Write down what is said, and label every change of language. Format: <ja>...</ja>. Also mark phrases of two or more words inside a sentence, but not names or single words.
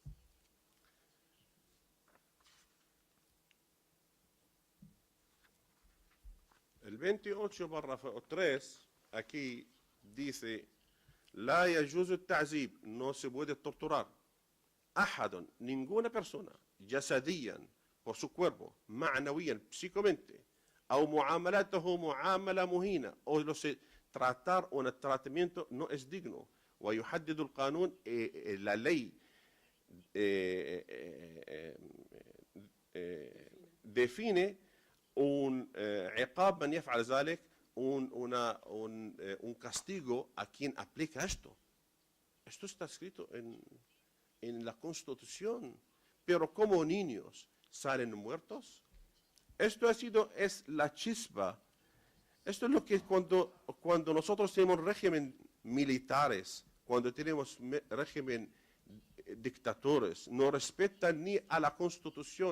<es>El 28, párrafo 3, aquí dice:</es> <ar>لا يجوز تعذيب,</ar> <es>no se puede torturar. Ahadun, ninguna persona, jasadiyan, por su cuerpo, ma'nawiyan, psíquicamente, o</es> <ar>معاملة معاملة مهينة,</ar> <es>o tratar un tratamiento no es digno.</es> <ar>ويحدد القانون,</ar> <es>la ley define un</es> <ar>عقاب من يفعل ذلك,</ar> <es>un castigo a quien aplica esto. Esto está escrito en la Constitución, pero como niños salen muertos. Esto es la chispa Esto es lo que cuando nosotros tenemos régimen militares, cuando tenemos régimen dictadores, no respetan ni a la Constitución.</es>